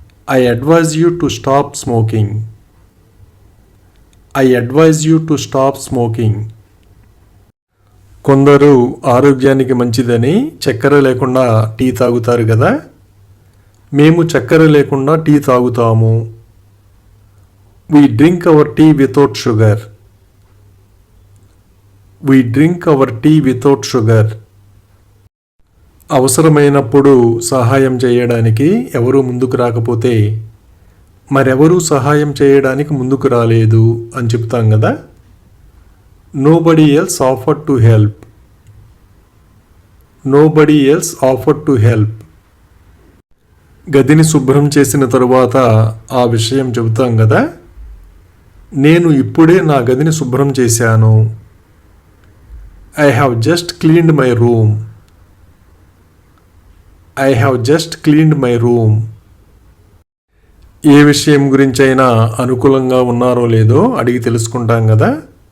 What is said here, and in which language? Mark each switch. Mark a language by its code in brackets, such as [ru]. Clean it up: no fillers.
[en] I advise you to stop smoking. I advise you to stop smoking. [te] కొందరు ఆరోగ్యానికి మంచిదని చక్కెర లేకుండా టీ తాగుతారు కదా. మేము చక్కెర లేకుండా టీ తాగుతాము. [en] We drink our tea without sugar. We drink our tea without sugar. [te] అవసరమైనప్పుడు సహాయం చేయడానికి ఎవరూ ముందుకు రాకపోతే మరెవరూ సహాయం చేయడానికి ముందుకు రాలేదు అని చెప్తాం కదా. [en] Nobody else offered to help. Nobody else offered to help. [te] గదిని శుభ్రం చేసిన తరువాత ఆ విషయం చెబుతాం కదా. నేను ఇప్పుడే నా గదిని శుభ్రం చేశాను. [en] I have just cleaned my room. I have just cleaned my room. [te] ఏ విషయం గురించైనా అనుకూలంగా ఉన్నారో లేదో అడిగి తెలుసుకుంటాం కదా.